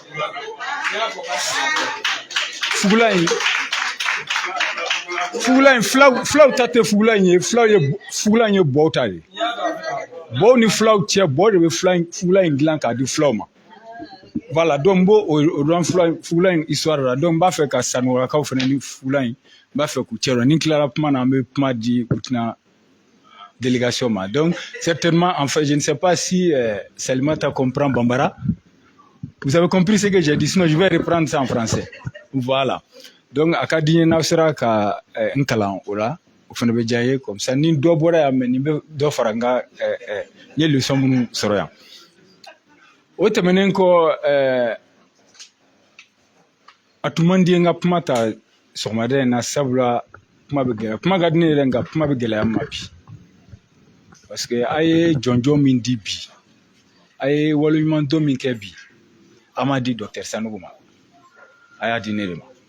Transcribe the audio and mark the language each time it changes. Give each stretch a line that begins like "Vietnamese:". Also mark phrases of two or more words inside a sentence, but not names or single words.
Bambara: Fugulan in filaw ta tɛ Fugulan in ye Fugulan in ye bɔw ta de bɔw ni filaw cɛ bɔw de bɛ Fugulan in dilan k'a di filaw ma
French: voilà donc
Bambara: n b'o dɔn Fugulan in histoire la donc n b'a fɛ ka Sanogolakaw fana ni Fugulan in n b'a fɛ k'u cɛ dɔn ni n tilara kuma na an bɛ kuma di Burkina délégation ma
French: donc certainement en fait je ne sais pas si Salimata comprend Bambara. Vous avez compris ce que j'ai dit, sinon je vais reprendre ça en français. Voilà.
Bambara: Donc a ka di n ye n'aw sera ka n kalan o la o fana bɛ diya n ye
French: comme ça
Bambara: ni dɔ bɔra yan mais nin bɛ dɔ fara n ka n ye leçon minnu sɔrɔ yan o tɛmɛnen kɔ a tun man di n ka kuma ta sɔgɔmada in na sabula kuma bɛ gɛlɛya kuma ka di ne yɛrɛ nka kuma bɛ gɛlɛya n ma bi
French: parce que
Bambara: a ye jɔnjɔn min di bi a ye waleɲumandɔn min kɛ bi a m'a di docteur Sanogo ma a y'a di ne de ma